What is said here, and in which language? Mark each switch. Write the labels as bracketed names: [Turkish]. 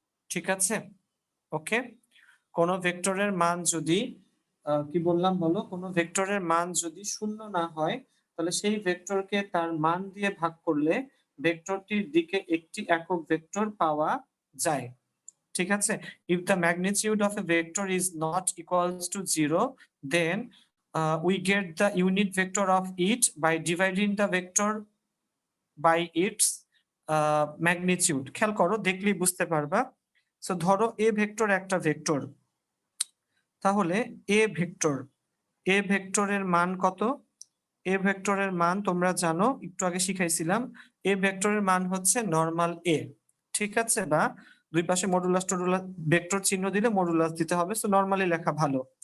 [Bangla] ঠিক আছে, ওকে। কোন ভেক্টরের মান যদি কি বললাম বলো, কোন ভেক্টরের মান যদি শূন্য না হয়, তাহলে সেই ভেক্টরকে তার মান দিয়ে ভাগ করলে ভেক্টরটির দিকে একটি একক ভেক্টর পাওয়া যায়। ঠিক আছে, [English] if the magnitude of a vector is not equals to 0, then we get the unit vector of it by dividing the vector by its magnitude। [Bangla] খেয়াল করো, দেখলেই বুঝতে পারবা। সো ধরো এ ভেক্টর একটা ভেক্টর, তাহলে এ ভেক্টর, এ ভেক্টরের মান কত? এ ভেক্টরের মান তোমরা জানো, একটু আগে শিখাইছিলাম, এ ভেক্টরের মান হচ্ছে নরমাল এ। ঠিক আছে, বা দুই পাশে মডুলাস টডুলাস ভেক্টর চিহ্ন দিলে মডুলাস দিতে হবে, সো নরমালি লেখা ভালো।